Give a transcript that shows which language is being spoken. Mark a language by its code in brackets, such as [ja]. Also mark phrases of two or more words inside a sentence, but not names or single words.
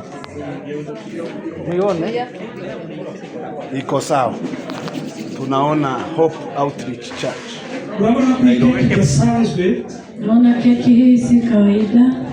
[sw] Muione iko sawa. Tunaona Hope Outreach Church. [rw] Urabona ko iyi keke idasanzwe. [sw] Naona keki hii si kawaida.